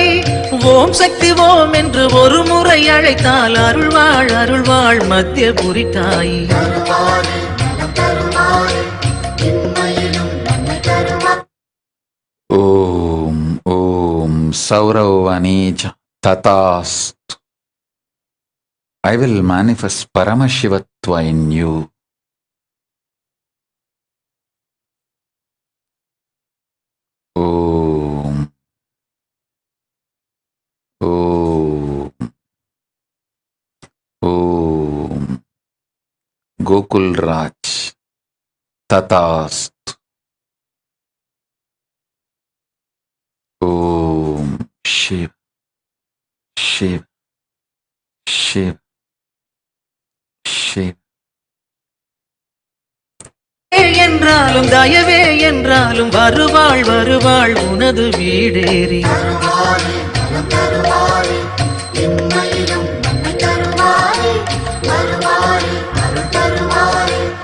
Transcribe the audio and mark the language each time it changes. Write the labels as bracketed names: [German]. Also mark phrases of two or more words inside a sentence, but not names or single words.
[Tamil] ஓம் சக்தி ஓம் என்று ஒரு முறை அழைத்தால் அருள்வாள் அருள்வாள் மத்தியபுரி தாயி. ஓம் ஓம் சௌரவனீஜ ததாஸ்து. [English] I will manifest Paramashivatva in you. [Sanskrit] Om. Om. Om. Gokul Raj. Tatastu. Om. Shiv. Shiv. Shiv. Shiv. [Tamil] என்றாலும் தயவே என்றாலும் வருவாள் வருவாள் உனது வீடேறி. இம்மையிலும் நன்மை தருவாரே வருவாரே அருள் தருவாரே